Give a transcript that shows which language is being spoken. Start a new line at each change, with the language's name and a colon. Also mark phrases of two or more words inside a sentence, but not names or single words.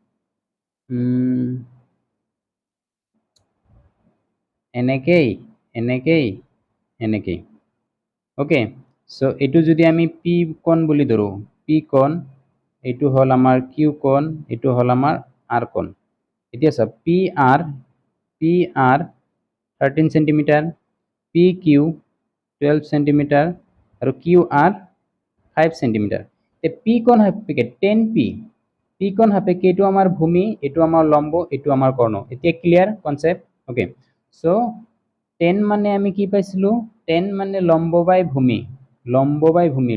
Assamese: এনেকেই
English: okay so
Assamese: এটো যদি আমি P কোণ বুলি ধৰো P কোণ এটো হল আমাৰ Q কোণ এটো হল আমাৰ R কোণ এতিয়া সব PR 13 সেন্টিমিটার, PQ 12 সেন্টিমিটার আৰু QR 5 সেন্টিমিটার। P কোণ সাপেক্ষে 10P, P কোণ সাপেক্ষে এইটো আমাৰ ভূমি, এইটো আমাৰ লম্ব, এইটো আমাৰ কৰ্ণ। এতিয়া
English: clear concept? okay, so
Assamese: 10 মানে আমি কি পাইছিলো? 10 মানে লম্ব বাই ভূমি, লম্ব বাই ভূমি।